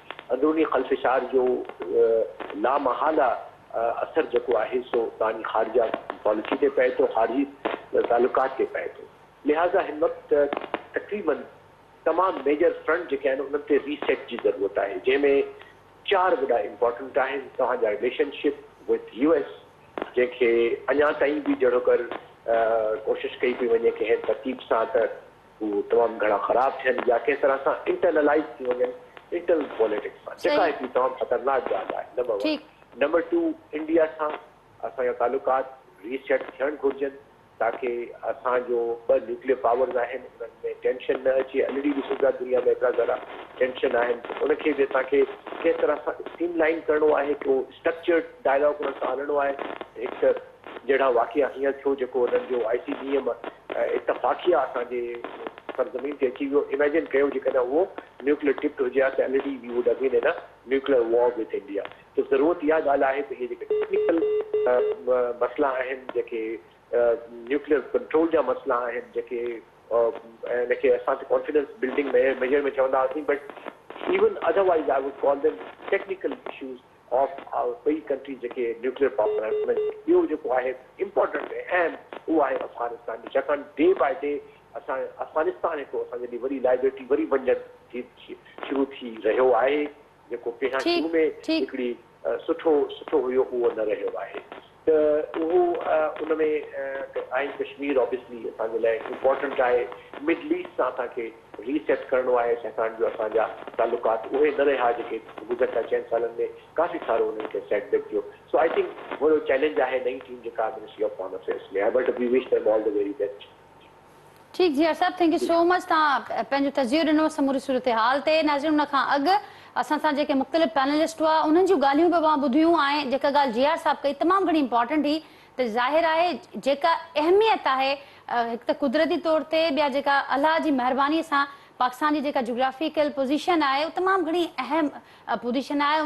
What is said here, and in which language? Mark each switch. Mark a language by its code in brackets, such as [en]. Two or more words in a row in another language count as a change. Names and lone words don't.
[sd] अंदरूनी ख़लफिशार जो लामहाला असर जेको आहे सो तव्हांजी ख़ारजा पॉलिसी ते पए थो, ख़ारजी तालुकात ते पए थो। लिहाज़ा हिन वक़्तु तक़रीबन तमामु [en] major front [sd] जेके आहिनि उन्हनि ते रीसेट जी ज़रूरत आहे, जंहिंमें 4 वॾा इम्पोर्टेंट आहिनि। [en] तव्हांजा relationship with US, [sd] जंहिंखे अञा ताईं बि जहिड़ो कर कोशिशि कई पई वञे कंहिं तरतीब सां त उहो तमामु घणा ख़राब थियनि या कंहिं तरह सां इंटरनलाइज़ थी वञनि इंटरनल पॉलिटिक्स सां, जेका हिकिड़ी तमामु ख़तरनाक ॻाल्हि आहे। नंबर 1। नंबर 2, इंडिया सां असांजा तालुकात रीसेट थियणु घुरिजनि ताकी असांजो 2 [en] nuclear powers [sd] आहिनि उन्हनि में टेंशन न अचे। ऑलरेडी ॾिसूं था दुनिया में एतिरा सारा टेंशन आहिनि, उनखे बि असांखे कंहिं तरह सां स्ट्रीमलाइन करिणो आहे, को [en] structured dialogue [sd] उन्हनि सां हलणो आहे। हिकु त जहिड़ा वाक़िया हींअर थियो जेको हुननि जो ICBM इतफ़ाक़िया असांजे सरज़मीन ते अची वियो। [en] इमेजिन [sd] कयो जेकॾहिं उहो [en] nuclear tipped [sd] हुजे हा त [en] already we would have been in a nuclear war with India. [sd] त ज़रूरत इहा ॻाल्हि आहे त इहे जेके टेक्निकल मसइला आहिनि, जेके न्यूक्लियर कंट्रोल जा मसइला आहिनि, जेके इनखे असां [en] confidence building measure [sd] में चवंदा हुआसीं, [en] But even otherwise I would call them technical issues of [sd] ॿई कंट्रीज़ जेके [en] nuclear power आहिनि। [sd] ॿियो जेको आहे इम्पोर्टेंट ऐं उहो आहे अफ़गानिस्तान जी, छाकाणि [en] day by day [sd] असां अफ़गानिस्तान हिकु असांजी वरी लाइबिलिटी वरी वञणु शुरू थी रहियो आहे, जेको पहिरियां शुरू में हिकिड़ी सुठो हुयो उहो न रहियो आहे। त उहो उन में ऐं कश्मीर ऑब्वियसली असांजे लाइ इम्पोर्टेंट आहे। मिडल ईस्ट सां असांखे रीसेट करिणो आहे, छाकाणि जो असांजा तालुकात उहे न रहिया जेके गुज़िरियल 4 सालनि में काफ़ी सारो उन्हनि खे सेटबैक थियो। [en] so I think [sd] वॾो चैलेंज आहे नई टीम जेका मिनिस्ट्री ऑफ फॉरेन अफेयर्स में, [en] बट वी विश देम ऑल द वेरी बेस्ट। [sd] ठीक जी साहब, [en] थैंक यू सो मच। [sd] तव्हां पंहिंजो तजियो ॾिनो समूरी सूरत हाल ते। नाज़रीन, उन खां अॻु असां सां जेके मुख़्तलिफ़ पैनलिस्ट हुआ उन्हनि जूं ॻाल्हियूं बि मां ॿुधियूं ऐं जेका ॻाल्हि GR साहब कई तमामु घणी इंपॉर्टेंट हुई। त ज़ाहिर आहे जेका अहमियत आहे हिकु त कुदरती तौर ते, ॿिया जेका अलाह जी महिरबानी सां पाकिस्तान जी जेका जोग्राफिकल पोजीशन आहे उहो तमामु घणी अहम पोजीशन आहे।